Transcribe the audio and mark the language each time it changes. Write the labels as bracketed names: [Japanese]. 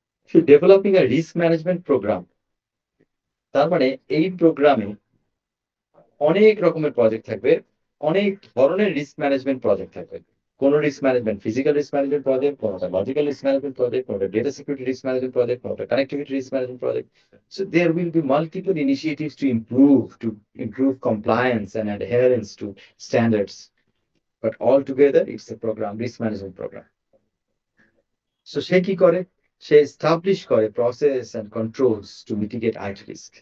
[English] so developing a risk management program, [Bangla] তার মানে এই প্রোগ্রামে অনেক রকমের প্রজেক্ট থাকবে, অনেক ধরনের রিস্ক ম্যানেজমেন্ট প্রজেক্ট থাকবে। কোন risk management physical risk management project, কোনটা লজিক্যাল রিস্ক ম্যানেজমেন্ট প্রজেক্ট, কোনটা data security risk management project, কোনটা connectivity risk management project. [English] So there will be multiple initiatives to improve compliance and adherence to standards, but all together it's a program, risk management program. [Bangla] So সে কি করে, সে establish করে [English] Process and controls to mitigate IT risk.